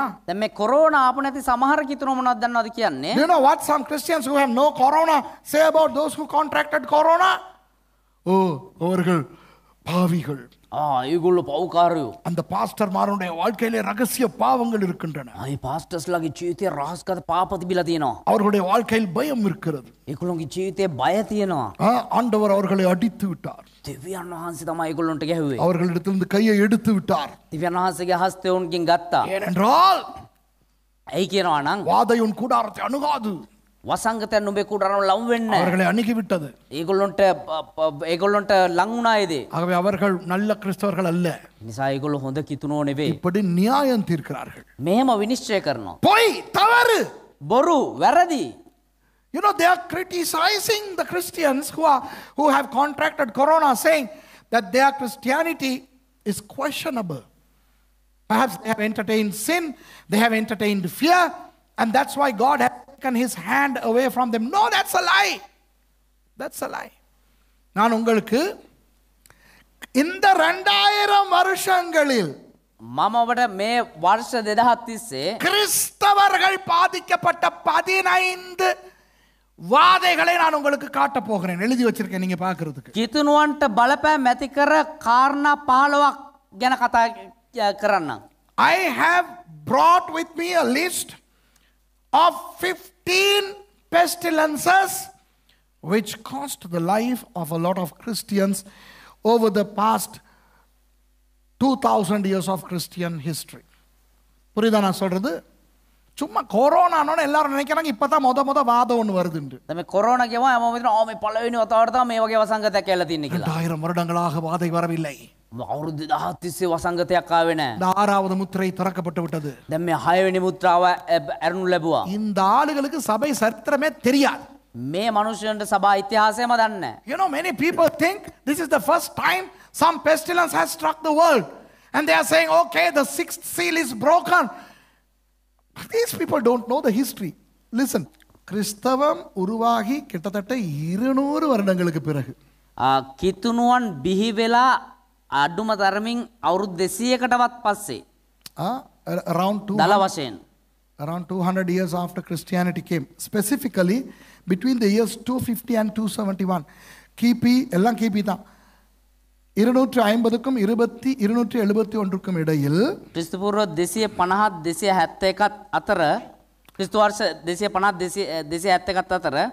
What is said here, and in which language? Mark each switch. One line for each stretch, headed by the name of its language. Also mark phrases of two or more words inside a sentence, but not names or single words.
Sinhala: දැන් මේ කොරෝනා ආපු නැති සමහර කිතුණු මොනවද දන්නවද කියන්නේ?
English: Do you know what some Christians who have no corona say about those who contracted corona?
Tamil: அவர்கள் பாவிகள்.
Sinhala: ඒගොල්ලෝ පව්කාරයෝ.
Tamil: அந்த பாஸ்டர்மாருடைய வாழ்க்கையிலே ரகசிய பாவங்கள் இருக்கின்றன.
Sinhala: අය පාස්ටර්ස්ලාගේ ජීවිතේ රහස්ගත පාප තිබිලා තියෙනවා.
Tamil: அவர்களுடைய வாழ்க்கையில் பயம் இருக்கிறது.
Sinhala: ඒගොල්ලෝගේ ජීවිතේ බය තියෙනවා.
Tamil: ஆண்டவர் அவர்களை அடித்து விட்டார்.
Sinhala: දෙවියන් වහන්සේ තමයි ඒගොල්ලන්ට ගැහුවේ.
Tamil: அவர்களிடத்திலிருந்து கையை எடுத்து விட்டார்.
Sinhala: දෙවියන් වහන්සේගේ හස්තය උන්ගෙන් ගත්තා.
Tamil: ஏனென்றால்
Sinhala: ඇයි කියනවා නම්
Tamil: வாதை உன் கூடாரத்தை அணுகாது.
Sinhala: වසංගතයන් නුඹේ කුඩාරම ලව් වෙන්නේ නැහැ.
Tamil: அவர்களை அணுகி விட்டது.
Sinhala: ඒගොල්ලන්ට ලං වුණා ඒ දේ.
Tamil: ஆகவே அவர்கள் நல்ல கிறிஸ்தவர்கள் அல்ல.
Sinhala: නිසා ඒගොල්ලෝ හොඳ කිතුණෝ නෙවෙයි.
Tamil: இப்படி நியாயம் தீர்க்கிறார்கள்.
Sinhala: මෙහෙම විනිශ්චය කරනවා.
Tamil: பொய், தவறு.
Sinhala: බොරු, වැරදි.
English: You know, they are criticizing the Christians who have contracted corona, saying that their Christianity is questionable. Perhaps they have entertained sin, they have entertained fear, and that's why God has taken his hand away from them. No, that's a lie. That's a lie.
Tamil: நான் உங்களுக்கு இந்த 2000 வருஷங்களில்
Sinhala: මම ඔබට මේ වර්ෂ 2000 තිස්සේ
Tamil: கிறிஸ்தவர்கள் பாதிக்கப்பட்ட 15 வாதைகளை நான் உங்களுக்கு காட்ட போகிறேன். எழுதி வச்சிருக்கேன் நீங்க பார்க்கிறதுக்கு.
Sinhala: කිතුණුවන්ට බලපෑම් ඇති කර කාරණා 15ක් ගැන කතා කරන්න.
English: I have brought with me a list of 15 pestilences which cost the life of a lot of Christians over the past 2000 years of Christian history.
Tamil: புரியுதா நான் சொல்றது? சும்மா கொரோனானோன்னு எல்லாரும் நினைக்கிறாங்க இப்பதான் முத வாதம் ஒன்று வருதுண்டு.
Sinhala: දැන් මේ කොරෝනා කියවම හැමෝම හිතනවා මේ පළවෙනි වතාවට තමයි මේ වගේ වසංගතයක් කියලා තින්නේ කියලා.
Tamil: 2000 வருடங்களாக வாதை வரவில்லை.
Sinhala: අවුරුදු 1000 තිස්සේ වසංගතයක් ආවේ නැහැ.
Tamil: இந்த 6வது முத்திரை திறக்கப்பட்டு விட்டது.
Sinhala: දැන් මේ 6 වෙනි මුද්‍රාව ඇරනු ලැබුවා.
Tamil: இந்த ஆளுகளுக்கு சபை சரித்திரமே தெரியாது.
Sinhala: මේ මිනිස්සුන්ට සභා ඉතිහාසයම දන්නේ නැහැ.
English: You know, many people think this is the first time some pestilence has struck the world. And they are saying, okay, the 6th seal is broken. These people don't know the history. Listen,
Tamil: கிறிஸ்தவம் உருவாகி கிட்டத்தட்ட 200 வருடங்களுக்கு பிறகு
Sinhala: කිතුනුවන් බිහි වෙලා අඩුම තරමින් අවුරුදු 200කටවත් පස්සේ දල වශයෙන්
English: around 200 years after Christianity came, specifically between the years 250 and 271,
Tamil: கிபி எல்லாம் கிபி தான் 250க்கும் 271க்கும் இடையில்
Sinhala: ක්‍රිස්තු පූර්ව 250 271 අතර ක්‍රිස්තු වර්ෂ 250 271 අතර